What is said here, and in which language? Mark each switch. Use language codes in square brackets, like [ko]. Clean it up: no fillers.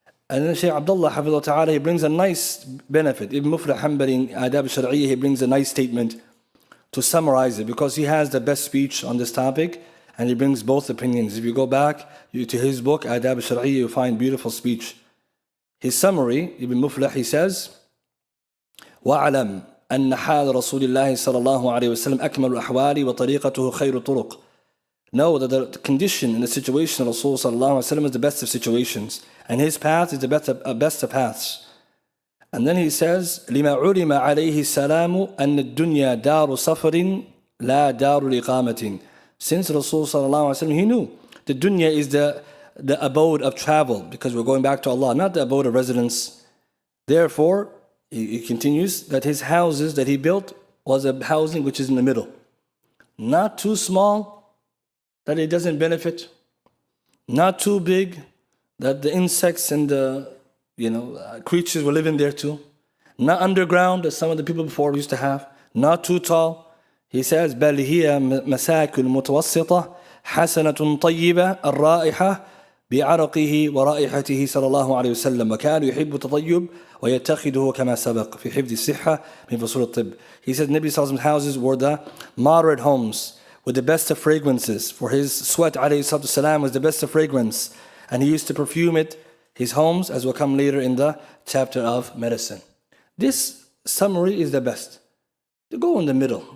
[en] And then Shaykh Abdullah حفظه ta'ala, he brings a nice benefit. Ibn Muflih Hanbali in Adab al-Shar'iyyah, he brings a nice statement to summarize it, because he has the best speech on this topic, and he brings both opinions. If you go back to his book, Adab al-Shar'iyyah, you find beautiful speech. His summary, Ibn Muflih, he says, [ar] وَعَلَمْ أن حال رسول الله صلى الله عليه وسلم أكمل الأحوال وطريقته خير الطرق. [en] Know that the condition and the situation of Rasul صلى الله عليه وسلم is the best of situations, and his path is the best of paths. And then he says, [ar] لما علم عليه السلام أن الدنيا دار سفر لا دار الإقامة. [en] Since Rasul صلى الله عليه وسلم, he knew the dunya is the abode of travel, because we're going back to Allah, not the abode of residence. Therefore, he continues that his houses that he built was a housing which is in the middle. Not too small that it doesn't benefit. Not too big that the insects and the creatures were living there too. Not underground as some of the people before used to have. Not too tall. He says, [ar] بل هي مساكن متوسطة حسنة طيبة الرائحة بعرقه ورائحته صلى الله عليه وسلم وكان يحب التطيب ويتخذه كما سبق في حفظ الصحة من فصول الطب. [en] He said Nabi Sallallahu Alaihi Wasallam's houses were the moderate homes with the best of fragrances. For his sweat alayhi salatu salam was the best of fragrance, and he used to perfume it, his homes, as will come later in the chapter of medicine. This summary is the best. To go in the middle.